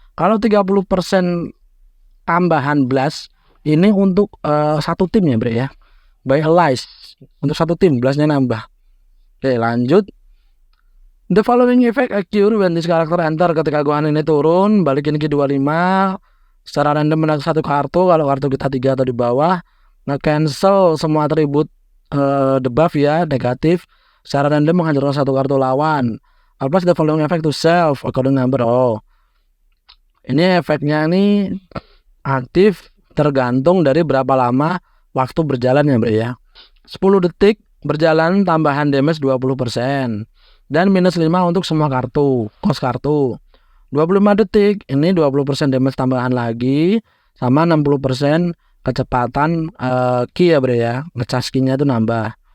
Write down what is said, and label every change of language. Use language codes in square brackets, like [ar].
[id] Kalau 30% tambahan blast ini untuk satu tim ya bre ya, by allies, untuk satu tim blastnya nambah. Oke lanjut. [en] The following effect occur when this character enter. [id] Ketika Gohan ini turun, balikin ke 25 secara random menarik satu kartu. Kalau kartu kita 3 atau di bawah, nge-cancel semua atribut debuff ya, negatif. Secara random menghancurkan satu kartu lawan. [en] Apply the following effect to self according number. [id] Ini efeknya ini aktif tergantung dari berapa lama waktu berjalan ya bre ya. 10 detik berjalan tambahan damage 20%, dan minus 5 untuk semua kartu, cost kartu. 25 detik, ini 20% damage tambahan lagi, sama 60% kecepatan ki ya bre ya, ngecas ki-nya itu nambah.